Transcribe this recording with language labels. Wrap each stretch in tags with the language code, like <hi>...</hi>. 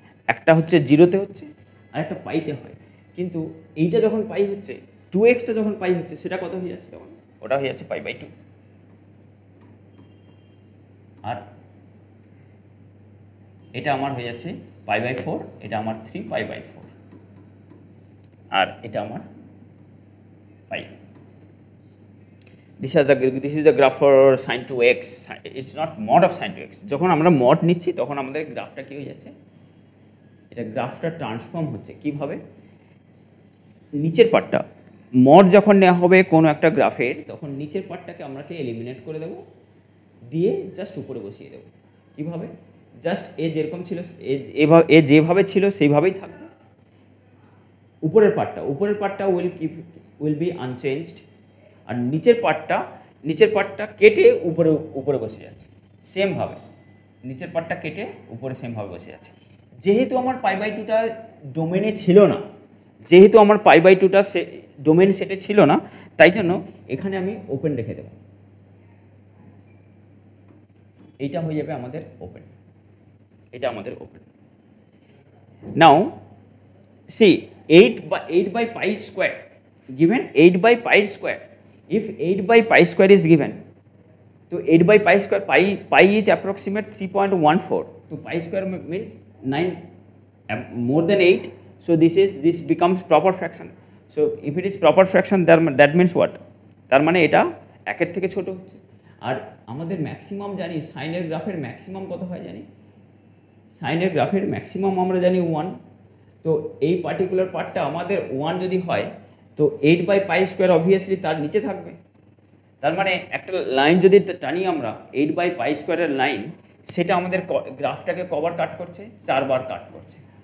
<bn>একটা হচ্ছে 0-তে হচ্ছে আর একটা পাইতে হয়, কিন্তু এইটা যখন পাই হচ্ছে, 2x টা যখন পাই হচ্ছে, সেটা কত হয়ে যাচ্ছে? তখন ওটা হয়ে যাচ্ছে pi/2। আর এটা আমার হয়ে যাচ্ছে pi/4, এটা আমার 3pi/4, আর এটা আমার পাই।</bn> <en>This is the graph for sin 2x. It's not mod of sin 2x.</en> <bn>যখন আমরা mod নিচ্ছি তখন আমাদের গ্রাফটা কি হয়ে যাচ্ছে? এটা গ্রাফটা ট্রান্সফর্ম হচ্ছে কিভাবে? নিচের পার্টটা মড যখন নেওয়া হবে কোনো একটা গ্রাফের, তখন নিচের পার্টটাকে আমরাকে এলিমিনেট করে দেব, দিয়ে জাস্ট উপরে বসিয়ে দেব। কিভাবে? জাস্ট এ যেরকম ছিল, এ যেভাবে ছিল সেইভাবেই থাকবে। উপরের পার্টটা উইল বি আনচেঞ্জড, আর নিচের পার্টটা কেটে উপরে বসে যাচ্ছে সেমভাবে। নিচের পার্টটা কেটে উপরে সেমভাবে বসে যাচ্ছে। যেহেতু আমার pi/2টা ডোমেনে ছিল না, যেহেতু আমার π/2টা ডোমেন সেটে ছিল না, তাই জন্য এখানে আমি ওপেন রেখে দেব, এইটা হয়ে যাবে আমাদের ওপেন, এটা আমাদের open.</bn> <en>now see 8/π² given 8/π², if 8/π² is given, तो 8/π², pi is approximate 3.14, so π² means 9, more than 8, so this becomes proper fraction, so if it is proper fraction that means what,</en> <bn>তার মানে এটা একের থেকে ছোট হচ্ছে। আর আমাদের ম্যাক্সিমাম জানি, সাইনের গ্রাফের ম্যাক্সিমাম কত হয় জানি, সাইনের গ্রাফের ম্যাক্সিমাম আমরা জানি 1, তো এই পার্টিকুলার পার্টটা আমাদের 1 যদি হয় তো 8/π² অবভিয়াসলি তার নিচে থাকবে। তার মানে একটা লাইন যদি টানি আমরা 8/π² এর লাইন, সেটা আমাদের গ্রাফটাকে কবার কাট করছে, 4 বার কাট করছে।</bn>